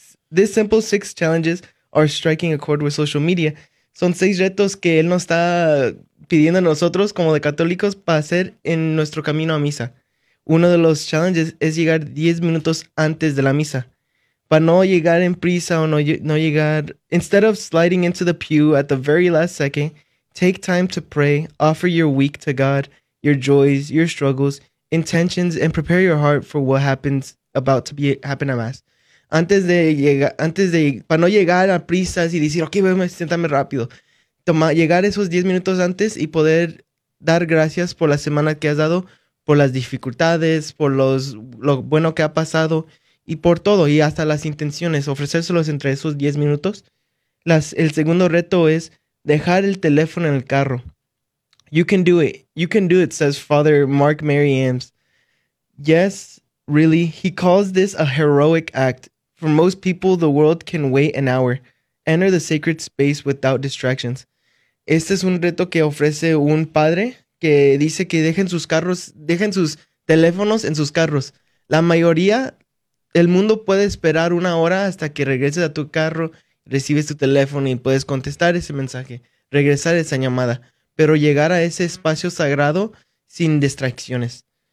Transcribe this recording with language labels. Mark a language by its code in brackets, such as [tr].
[en] This simple six challenges are striking a chord with social media. [es] Son seis retos que él nos está pidiendo a nosotros como de católicos para hacer en nuestro camino a misa. Uno de los challenges es llegar 10 minutos antes de la misa. Para no llegar en prisa o no llegar, [en] instead of sliding into the pew at the very last second, take time to pray, offer your week to God, your joys, your struggles, intentions, and prepare your heart for what happens about to be happen at Mass. [es] Para no llegar a prisas y decir, ok, siéntame rápido. Llegar esos 10 minutos antes y poder dar gracias por la semana que has dado, por las dificultades, por lo bueno que ha pasado y por todo, y hasta las intenciones, ofrecérselos entre esos 10 minutos. El segundo reto es dejar el teléfono en el carro. [en] You can do it. You can do it, says Father Mark Mary Ames. Yes, really. He calls this a heroic act. For most people, the world can wait an hour. Enter the sacred space without distractions. [es] Este es un reto que ofrece un padre que dice que dejen sus teléfonos en sus carros. La mayoría, el mundo puede esperar una hora hasta que regreses a tu carro, recibes tu teléfono y puedes contestar ese mensaje, regresar esa llamada, pero llegar a ese espacio sagrado sin distracciones.